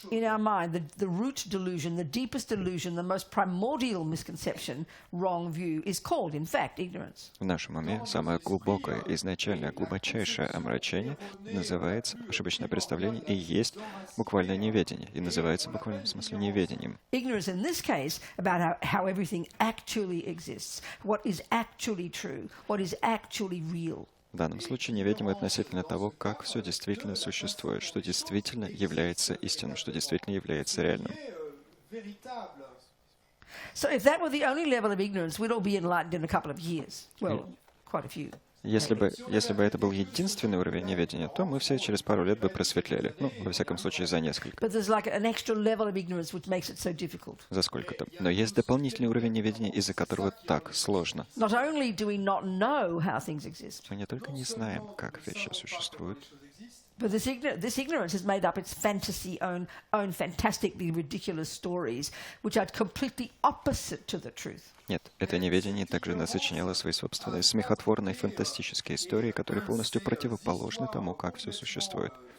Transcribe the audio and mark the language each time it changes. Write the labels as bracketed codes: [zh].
[en] In our mind, the root delusion, the deepest delusion, the most primordial misconception, wrong view, is called, in fact, ignorance. [ru] В нашем уме самое глубокое, изначальное, глубочайшее омрачение называется ошибочное представление и есть буквальное неведение. И называется в буквальном смысле неведением. [en] Ignorance in this case about how everything actually exists, what is actually true, what is actually real. [ru] В данном случае неведение относительно того, как все действительно существует, что действительно является истинным, что действительно является реальным. [en] So if that were the only level of ignorance, we'd all be enlightened in a couple of years. Well, quite a few. [ru] Если бы это был единственный уровень неведения, то мы все через пару лет бы просветлели. Ну, во всяком случае, за несколько. [en] But there's like an extra level of ignorance which makes it so difficult. [ru] За сколько-то. Но есть дополнительный уровень неведения, из-за которого так сложно. [en] Not only do we not know how things exist, [ru] Мы не только не знаем, как вещи существуют, [en] but this ignorance has made up its own fantastically ridiculous stories, which are completely opposite to the truth. [ru] нет, это неведение также насочиняло свои собственные смехотворные фантастические истории, которые полностью противоположны тому, как все существует.